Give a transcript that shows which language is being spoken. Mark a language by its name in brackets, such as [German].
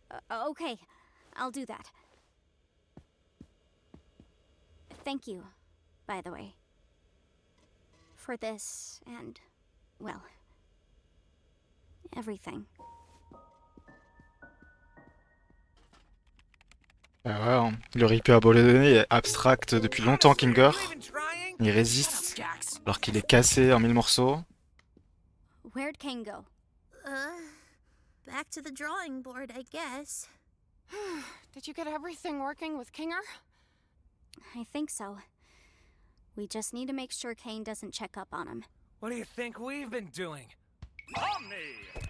[English] Okay, I'll do that. Thank you, by the way. For this and, well, everything. [French] Bah ouais, hein. Il aurait pu abandonner, il est abstract depuis longtemps, Kinger. Il résiste, alors qu'il est cassé en 1000 morceaux. [English] Where'd Kane go? Back to the drawing board, I guess. Did you get everything working with Kinger? I think so. We just need to make sure Kane doesn't check up on him. What do you think we've been doing? Omni!